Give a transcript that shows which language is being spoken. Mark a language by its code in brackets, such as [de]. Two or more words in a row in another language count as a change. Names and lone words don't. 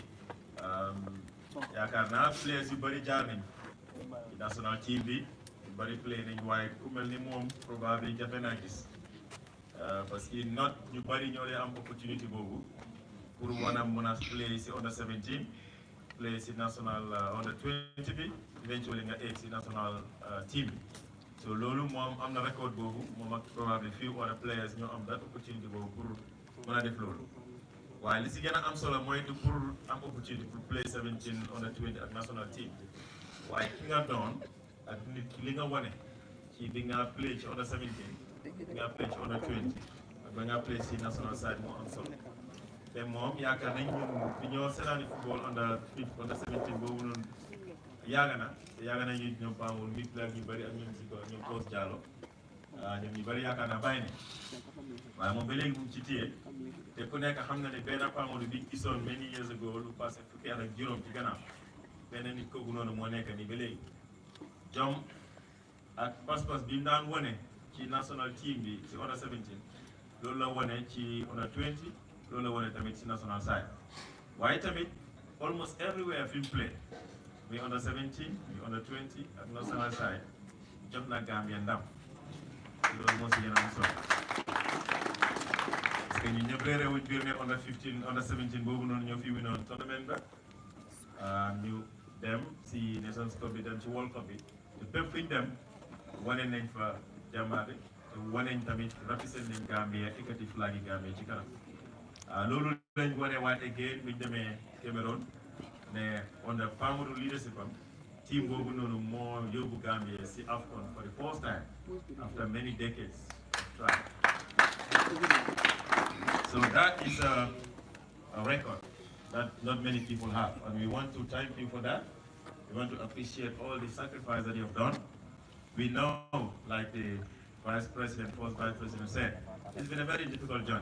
[wo] yaakaar naa players yu bëri jaar nañ ci [en] national team [wo] bi yu bëri play nañ waaye ku mel ni moom probablement jafe naa gis [fr] parce que [wo] not ñu bëri ñoo dee am opportunité boobu pour mën a play si under 17 play si [en] national under [wo] 20 bi eventually nga egg si [en] national team [wo] bi so loolu moom am na record boobu moom ak [en] probably few other players [wo] ñoo am that opportunité boobu pour mën a def loolu waaye li si gën a am solo mooy du pour am opportunité pour play 17 under 20 ak [en] national team [wo] waaye ki nga doon ak nit ki li nga wane ci bi nga play ci under 17 bi nga play ci under 20 ak ba nga play si [en] national side [wo] moo am solo te moom yaakaar nañ ñun bi ñoo seetaani [en] football under [wo] 17 boobu noonu yàgg na te yàgg na ñoom Pa Modou mi player ñu bëri ak ñoom si ko ñoom Coach Diallo ñoom ñu bëri yaakaar naa bàyyi ne waaye moom ba léegi mu ngi ci téye te ku nekk xam na ne benn Pa Modou bi gisoon [en] many years ago [wo] lu passé fukki at ak juróom ci gannaaw benn nit kooku noonu moo nekk nii ba léegi jom ak pas-pas bi mu daan wane ci [en] national team [wo] bi ci under 17 loolu la wane ci under 20 loolu la wane tamit ci [en] national side [wo] waaye tamit [en] almost everywhere [wo] fi mu play muy under 17 muy under 20 ak [en] national side [wo] jot na Gambia ndam loolu moo si gën a am solo [fr] parce que [wo] ñun ñëpp réeré wuñ biir ne [en] under 15 under 17 [wo] boobu noonu ñoo fi winoon tournament ba ñu dem si Nations Cup bi dem ci World Cup bi te bépp fi ñu dem wane nañ fa jàmbaate te wane nañ tamit represent nañ Gambia ekkati flag yi Gambia ci kanam loolu lañ wane waat again bi ñu demee Cameroon ne [en] under Pa Modou leadership [wo] am team boobu noonu moo yóbbu Gambia si AFCON [en] for the first time after many decades of try. So that is a record that not many people have, and we want to thank you for that. We want to appreciate all the sacrifice that you have done. We know, like the Vice President, first Vice President said, it's been a very difficult journey.